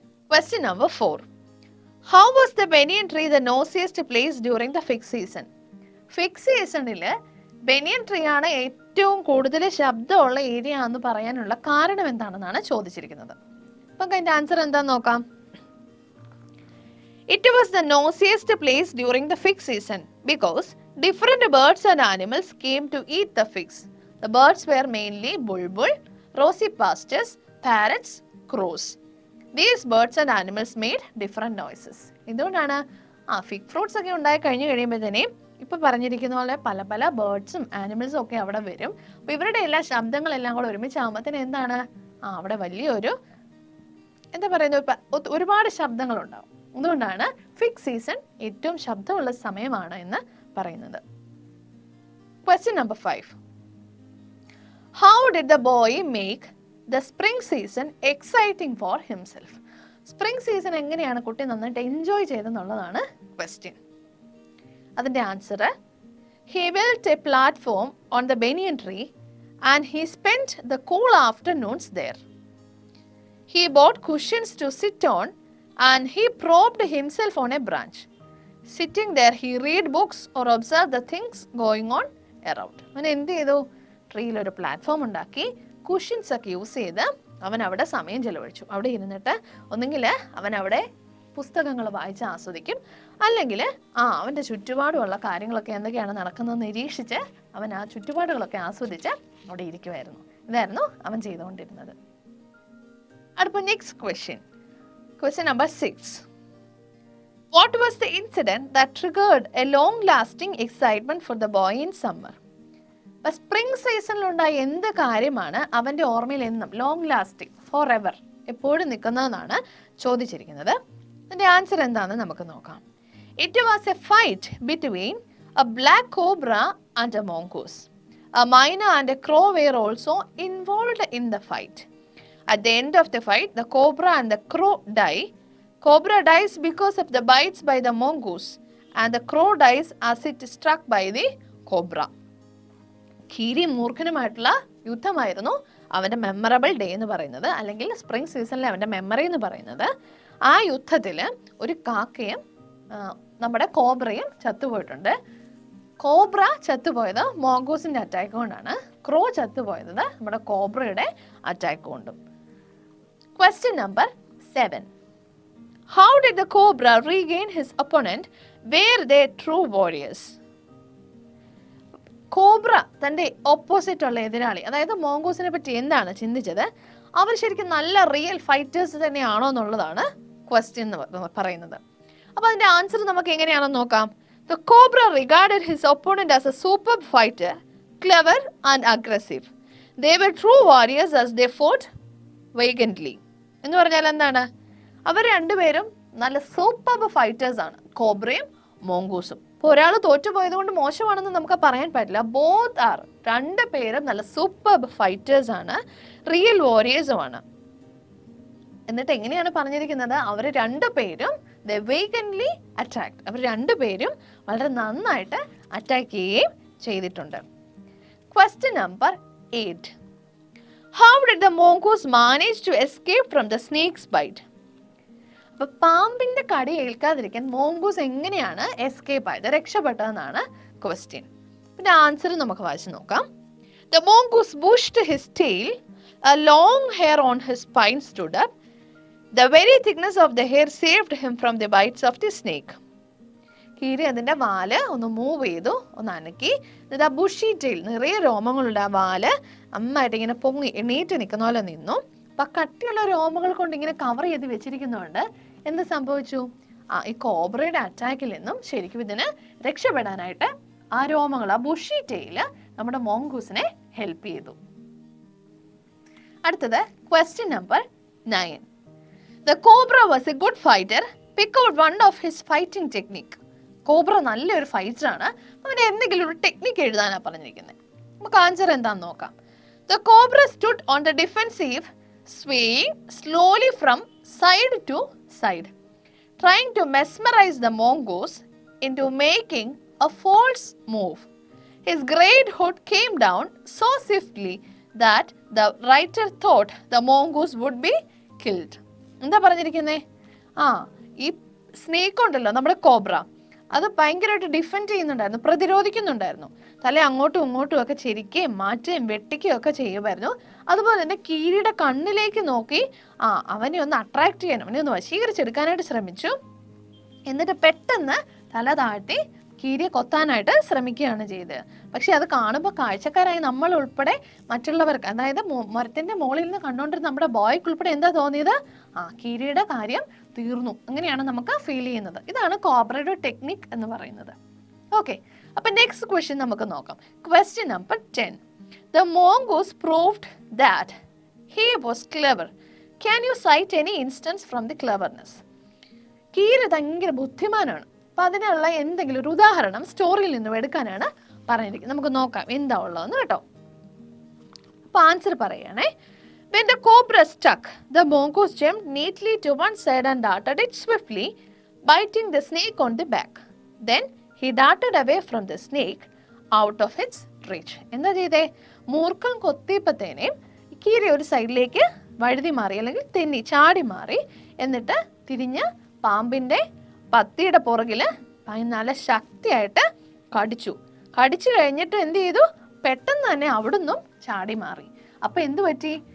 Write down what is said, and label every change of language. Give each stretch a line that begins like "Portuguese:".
English: Question number 4: How was the banyan tree the noisiest place during the fig season?
Malayalam: Fig സീസണിൽ ബനിയൻ tree ആണ് ഏറ്റവും കൂടുതൽ ശബ്ദമുള്ള area എന്ന് പറയാനുള്ള കാരണം എന്താണെന്നാണ് ചോദിച്ചിരിക്കുന്നത്. അപ്പം അതിൻ്റെ ആൻസർ എന്താന്ന് നോക്കാം.
English: It was the noisiest place during the fig season because different birds and animals came to eat the figs. The birds were mainly bulbul, rosy pastures, parrots, crows. These birds and animals made different noises.
Malayalam: എന്തുകൊണ്ടാണ്? Fig fruits ഒക്കെ ഉണ്ടായി കഴിഞ്ഞ് കഴിയുമ്പോഴത്തേനെയും ഇപ്പം പറഞ്ഞിരിക്കുന്ന പോലെ പല പല ബേർഡ്സും ആനിമൽസും ഒക്കെ അവിടെ വരും. അപ്പോൾ ഇവരുടെ എല്ലാ ശബ്ദങ്ങളെല്ലാം കൂടെ ഒരുമിച്ചാകുമ്പോഴത്തേന് എന്താണ് അവിടെ വലിയൊരു എന്താ പറയുന്നത് ഒരുപാട് ശബ്ദങ്ങളുണ്ടാവും. അതുകൊണ്ടാണ് ഫിഗ് സീസൺ ഏറ്റവും ശബ്ദമുള്ള സമയമാണ് എന്ന് പറയുന്നത്.
English: Question number 5: How did the boy make the spring season exciting for himself?
Malayalam: Spring season എങ്ങനെയാണ് കുട്ടി നന്നായിട്ട് എൻജോയ് ചെയ്തെന്നുള്ളതാണ് ക്വസ്റ്റ്യൻ. അതിന്റെ answer,
English: he built a platform on the banyan tree and he spent the cool afternoons there. He bought cushions to sit on and he propped himself on a branch. Sitting there he read books or observed the things going on around.
Malayalam: അവൻ എന്ത് ചെയ്തു? ട്രീയിൽ ഒരു platform ഉണ്ടാക്കി cushions ഒക്കെ use ചെയ്ത് അവൻ അവിടെ സമയം ചെലവഴിച്ചു. അവിടെ ഇരുന്നിട്ട് ഒന്നെങ്കിൽ അവൻ അവിടെ പുസ്തകങ്ങൾ വായിച്ച് ആസ്വദിക്കും, അല്ലെങ്കിൽ അവൻ്റെ ചുറ്റുപാടുമുള്ള കാര്യങ്ങളൊക്കെ എന്തൊക്കെയാണ് നടക്കുന്നതെന്ന് നിരീക്ഷിച്ച് അവൻ ആ ചുറ്റുപാടുകളൊക്കെ ആസ്വദിച്ച് അവിടെ ഇരിക്കുമായിരുന്നു. ഇതായിരുന്നു അവൻ ചെയ്തുകൊണ്ടിരുന്നത്. അടുത്ത next question number 6.
English: What was the incident that triggered a long-lasting excitement for the boy in summer?
Malayalam: അപ്പോൾ സ്പ്രിംഗ് സീസണിലുണ്ടായ എന്ത് കാര്യമാണ് അവൻ്റെ ഓർമ്മയിൽ എന്നും
English: long lasting, forever,
Malayalam: എപ്പോഴും നിൽക്കുന്നതെന്നാണ് ചോദിച്ചിരിക്കുന്നത്. അതിൻ്റെ ആൻസർ എന്താണെന്ന് നമുക്ക് നോക്കാം.
English: It was a fight between a black cobra and a mongoose. A myna and a crow were also involved in the fight. At the end of the fight, the cobra and the crow die. Cobra dies because of the bites by the mongoose, and the crow dies as it is struck by the cobra.
Malayalam: കീരി മൂർഖനുമായിട്ടുള്ള യുദ്ധമായിരുന്നു അവൻ്റെ memorable day എന്ന് പറയുന്നത്, അല്ലെങ്കിൽ spring സീസണിലെ അവൻ്റെ memory എന്ന് പറയുന്നത്. ആ യുദ്ധത്തിൽ ഒരു കാക്കയും നമ്മുടെ കോബ്രയും ചത്തുപോയിട്ടുണ്ട്. കോബ്ര ചത്തുപോയത് മോങ്കോസിൻ്റെ അറ്റാക്ക് കൊണ്ടാണ്. ക്രോ ചത്തുപോയത് നമ്മുടെ കോബ്രയുടെ അറ്റാക്ക് കൊണ്ടും. Question number 7.
English: How did the cobra regain his opponent? Were they true warriors?
Malayalam: Cobra തൻ്റെ ഓപ്പോസിറ്റ് ഉള്ള എതിരാളി, അതായത് മോങ്കോസിനെ പറ്റി എന്താണ് ചിന്തിച്ചത്? അവർ ശരിക്കും നല്ല റിയൽ ഫൈറ്റേഴ്സ് തന്നെയാണോ എന്നുള്ളതാണ് ക്വസ്റ്റ്യൻ എന്ന് പറയുന്നത്. അപ്പോൾ അതിൻ്റെ ആൻസർ നമുക്ക് എങ്ങനെയാണെന്ന് നോക്കാം.
English: The cobra regarded his opponent as a superb fighter, clever and aggressive. They were true warriors as they fought valiantly.
Malayalam: എന്ന് പറഞ്ഞാൽ എന്താണ്? അവർ രണ്ടുപേരും നല്ല സൂപ്പർബ് ഫൈറ്റേഴ്സ് ആണ്, കോബ്രയും മോങ്കൂസും. ഇപ്പോൾ ഒരാൾ തോറ്റുപോയത് കൊണ്ട് മോശമാണെന്ന് നമുക്ക് പറയാൻ പറ്റില്ല.
English: both are,
Malayalam: രണ്ട് പേരും നല്ല സൂപ്പർബ് ഫൈറ്റേഴ്സ് ആണ്, റിയൽ വാരിയേഴ്സുമാണ്. എന്നിട്ട് എങ്ങനെയാണ് പറഞ്ഞിരിക്കുന്നത്? അവർ രണ്ടുപേരും
English: they valiantly attacked.
Malayalam: അവർ രണ്ടുപേരും വളരെ നന്നായിട്ട് അറ്റാക്ക് ചെയ്യുകയും ചെയ്തിട്ടുണ്ട്. Question number 8.
English: How did the mongoose manage to escape from the snake's bite?
Malayalam: അപ്പോൾ പാമ്പിൻ്റെ കടി ഏൽക്കാതിരിക്കാൻ മോങ്കൂസ് എങ്ങനെയാണ് എസ്കേപ്പ് ആയത്, രക്ഷപ്പെട്ടതെന്നാണ് ക്വസ്റ്റ്യൻ. പിന്നെ ആൻസർ നമുക്ക് വായിച്ചു നോക്കാം.
English: The mongoose bushed his tail, a long hair on his spine stood up. The very thickness of the hair saved him from the bites of the snake.
Malayalam: കീരി അതിൻ്റെ വാല് ഒന്ന് മൂവ് ചെയ്തു, ഒന്ന് അനക്കി. എന്നിട്ട് ആ ബുഷി ടെയിൽ, നിറയെ രോമങ്ങളുണ്ട്, ആ വാല് നന്നായിട്ട് ഇങ്ങനെ പൊങ്ങി എണീറ്റ് നിൽക്കുന്ന പോലെ നിന്നു. അപ്പം കട്ടിയുള്ള രോമങ്ങൾ കൊണ്ട് ഇങ്ങനെ കവർ ചെയ്ത് വെച്ചിരിക്കുന്നതുകൊണ്ട് എന്ത് സംഭവിച്ചു? ഈ കോബ്രയുടെ അറ്റാക്കിൽ നിന്നും ശരിക്കും ഇതിന് രക്ഷപ്പെടാനായിട്ട് ആ രോമങ്ങൾ, ആ ബുഷി ടെയിൽ നമ്മുടെ മോങ്കൂസിനെ ഹെൽപ്പ് ചെയ്തു. അടുത്തത് question number 9. The cobra was a good fighter. Pick out one of his fighting technique. Cobra നല്ലൊരു ഫൈറ്ററാണ്, അവൻ്റെ എന്തെങ്കിലും ഒരു ടെക്നിക്ക് എഴുതാനാണ് പറഞ്ഞിരിക്കുന്നത്. നമുക്ക് ആൻസർ എന്താണെന്ന് നോക്കാം.
English: The cobra stood on the defensive, swaying slowly from side to side, trying to mesmerize the mongoose into making a false move. His great hood came down so swiftly that the writer thought the mongoose would be killed.
Malayalam: എന്താ പറഞ്ഞിരിക്കുന്നേ? ഈ snake ഉണ്ടല്ലോ, നമ്മുടെ cobra, അത് ഭയങ്കരമായിട്ട് defend ചെയ്യുന്നുണ്ടായിരുന്നു, പ്രതിരോധിക്കുന്നുണ്ടായിരുന്നു. തല അങ്ങോട്ടും ഇങ്ങോട്ടും ഒക്കെ ചെരിക്കുകയും മാറ്റുകയും വെട്ടിക്കുകയും ഒക്കെ ചെയ്യുമായിരുന്നു. അതുപോലെ തന്നെ കീരിയുടെ കണ്ണിലേക്ക് നോക്കി അവനെ ഒന്ന് അട്രാക്ട് ചെയ്യാൻ, അവനെ ഒന്ന് വശീകരിച്ചെടുക്കാനായിട്ട് ശ്രമിച്ചു. എന്നിട്ട് പെട്ടെന്ന് തല താഴ്ത്തി കീരിയെ കൊത്താനായിട്ട് ശ്രമിക്കുകയാണ് ചെയ്തത്. പക്ഷെ അത് കാണുമ്പോൾ കാഴ്ചക്കാരായി നമ്മൾ ഉൾപ്പെടെ മറ്റുള്ളവർക്ക്, അതായത് മരത്തിൻ്റെ മുകളിൽ നിന്ന് കണ്ടുകൊണ്ടിരുന്ന നമ്മുടെ ബോയ്ക്ക് ഉൾപ്പെടെ എന്താ തോന്നിയത്? കീരിയുടെ കാര്യം തീർന്നു, അങ്ങനെയാണ് നമുക്ക് ഫീൽ ചെയ്യുന്നത്. ഇതാണ് കോബ്രയുടെ ടെക്നിക് എന്ന് പറയുന്നത്. ഓക്കെ, അപ്പം നെക്സ്റ്റ് ക്വസ്റ്റ്യൻ നമുക്ക് നോക്കാം. Question number 10.
English: The mongoose proved that he was clever. Can you cite any instance from the cleverness?
Malayalam: കീരി ഭയങ്കര ബുദ്ധിമാനാണ്. അപ്പം അതിനുള്ള എന്തെങ്കിലും ഒരു ഉദാഹരണം സ്റ്റോറിയിൽ നിന്നും എടുക്കാനാണ് പറഞ്ഞിരിക്കുന്നത്. നമുക്ക് നോക്കാം എന്താ ഉള്ളതെന്ന് കേട്ടോ. അപ്പം answer പറയുകയാണേ.
English: When the cobra struck, the mongoose jumped neatly to one side and darted it swiftly, biting the snake on the back. Then he darted away from the snake, out of its reach.
Malayalam: എന്താ ചെയ്തേ? മൂർഖൻ കൊത്തിയപ്പത്തേനെയും കീരി ഒരു സൈഡിലേക്ക് വഴുതി മാറി, അല്ലെങ്കിൽ തെന്നി ചാടി മാറി. എന്നിട്ട് തിരിഞ്ഞ് പാമ്പിൻ്റെ പത്തിയുടെ പുറകിൽ നല്ല ശക്തിയായിട്ട് കടിച്ചു കഴിഞ്ഞിട്ട് എന്ത് ചെയ്തു? പെട്ടെന്ന് തന്നെ അവിടുന്നും ചാടി മാറി. അപ്പോൾ എന്ത് പറ്റി?